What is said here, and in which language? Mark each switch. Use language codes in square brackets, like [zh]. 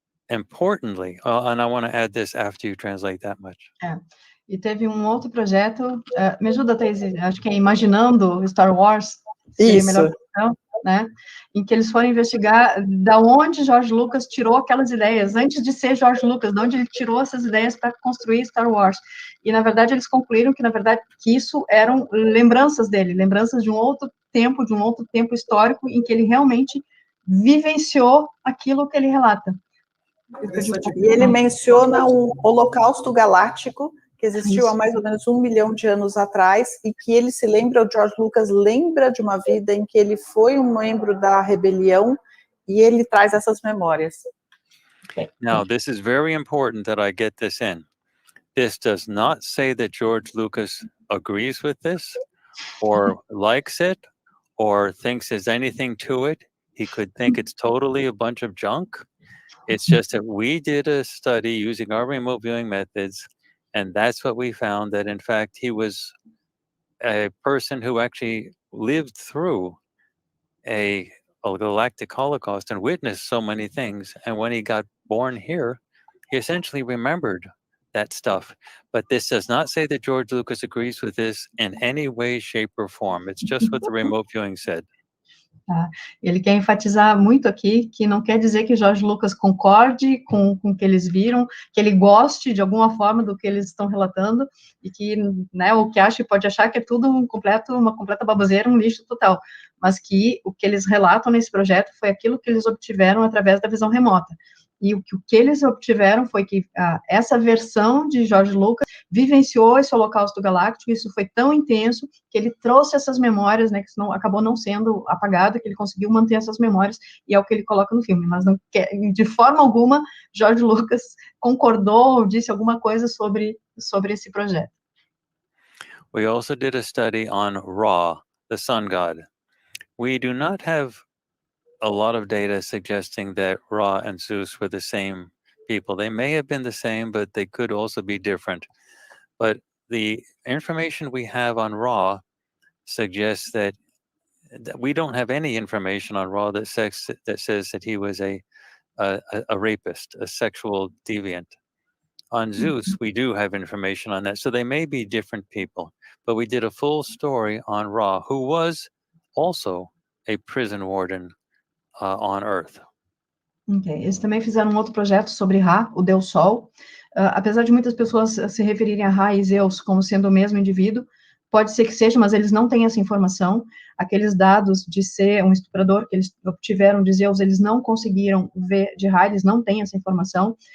[en] Importantly, and I want to add this after you translate that much. [pt] E teve outro projeto, me ajuda, Taís, acho que é Imaginando Star Wars, seria a melhor opção, né? Em que eles foram investigar da onde George Lucas tirou aquelas ideias, antes de ser George Lucas, de onde ele tirou essas ideias para construir Star Wars. E, na verdade, eles concluíram que isso eram lembranças dele, lembranças de um outro tempo histórico, em que ele realmente vivenciou aquilo que ele relata. E ele menciona um holocausto galáctico que existiu há mais ou menos 1 milhão de anos atrás e que ele se lembra, o George Lucas lembra de uma vida em que ele foi um membro da rebelião e ele traz essas memórias. [en] Now, this is very important that I get this in. This does not say that George Lucas agrees with this or likes it or thinks there's anything to it. He could think it's totally a bunch of junk. It's just that we did a study using our remote viewing methods, and that's what we found, that in fact he was a person who actually lived through a galactic holocaust and witnessed so many things. And when he got born here, he essentially remembered that stuff. But this does not say that George Lucas agrees with this in any way, shape, or form. It's just what the remote viewing said. [pt] Ele quer enfatizar muito aqui que não quer dizer que George Lucas concorde com o que eles viram, que ele goste de alguma forma do que eles estão relatando, e que, né, o que pode achar que é tudo uma completa baboseira, um lixo total, mas que o que eles relatam nesse projeto foi aquilo que eles obtiveram através da visão remota. E o que eles obtiveram foi que essa versão de George Lucas vivenciou esse holocausto galáctico, isso foi tão intenso que ele trouxe essas memórias, né, que acabou não sendo apagado, que ele conseguiu manter essas memórias, e é o que ele coloca no filme, mas não quer, de forma alguma, George Lucas concordou ou disse alguma coisa sobre esse projeto. [en] We also did a study on Ra, the sun god. We do not have a lot of data suggesting that Ra and Zeus were the same people. They may have been the same, but they could also be different. But the information we have on Ra suggests that we don't have any information on Ra that says that he was a rapist, a sexual deviant. On Zeus, we do have information on that. So they may be different people. But we did a full story on Ra, who was also a prison warden on Earth. Okay. [pt] Eles também fizeram outro projeto sobre Ra, o Deus Sol. Apesar de muitas pessoas se referirem a Ra e Zeus como sendo o mesmo indivíduo, pode ser que seja, mas eles não têm essa informação. Aqueles dados de ser um estuprador que eles obtiveram de Zeus, eles não conseguiram ver de Ra, eles não têm essa informação.